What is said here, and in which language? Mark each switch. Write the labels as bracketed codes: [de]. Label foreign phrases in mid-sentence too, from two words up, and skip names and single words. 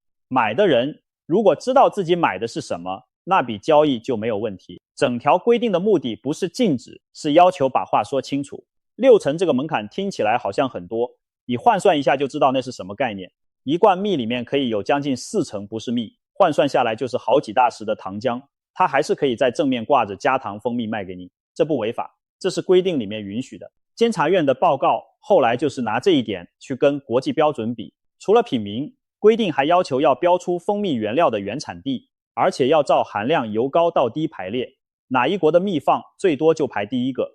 [zh] 買的人如果知道自己買的是什麼，那筆交易就沒有問題。整條規定的目的不是禁止，是要求把話說清楚。6層這個門檻聽起來好像很多，你換算一下就知道那是什麼概念。一罐蜜裡面可以有將近4成不是蜜，換算下來就是好幾大匙的糖漿，它還是可以在正面掛着加糖蜂蜜賣給你，這不違法。這是規定裡面允許的。監察院的報告後來就是拿這一點去跟國際標準比。除了品名，規定還要求要標出蜂蜜原料的原產地，而且要照含量由高到低排列，哪一國的蜜放最多就排第一個。